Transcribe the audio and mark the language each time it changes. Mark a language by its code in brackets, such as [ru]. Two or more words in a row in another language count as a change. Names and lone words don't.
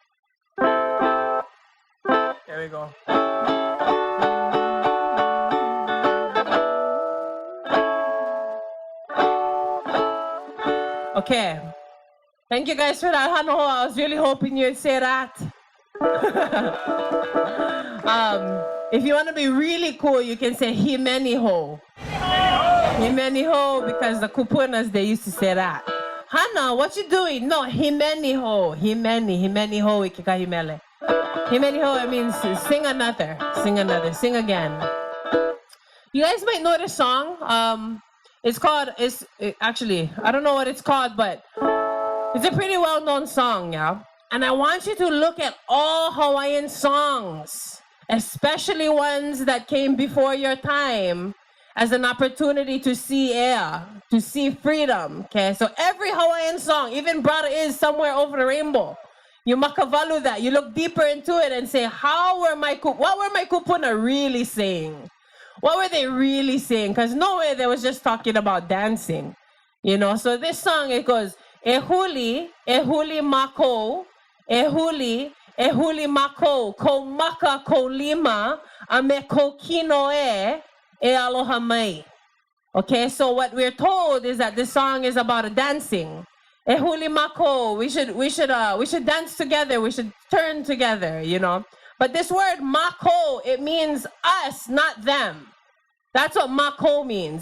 [en] There we go. Okay. Thank you guys for that, Hanoho. I was really hoping you'd say that. If you want to be really cool, you can say [haw] Himeni ho. Himeni ho, [en] because the Kupunas, they used to say that. Hana, what you doing? No, [haw] Himeni ho. Himeni ho, ikika himele. Himeni ho, [en] it means sing another, sing again. You guys might know this song. Actually, I don't know what it's called, but it's a pretty well-known song, yeah? And I want you to look at all Hawaiian songs, especially ones that came before your time, as an opportunity to see air, to see freedom, okay? So every Hawaiian song, even Brother Is Somewhere Over the Rainbow, you makavalu that, you look deeper into it and say, what were my kupuna really saying? What were they really saying? Because no way they was just talking about dancing, you know? So this song, it goes, [haw] ehuli mako, ehuli mako, ko maka ko lima, ame ko kinoe, e aloha mai. [en] Okay, so what we're told is that this song is about a dancing. [haw] Ehuli mako, [en] we should dance together, we should turn together, you know? But this word mako, it means us, not them. That's what mako means.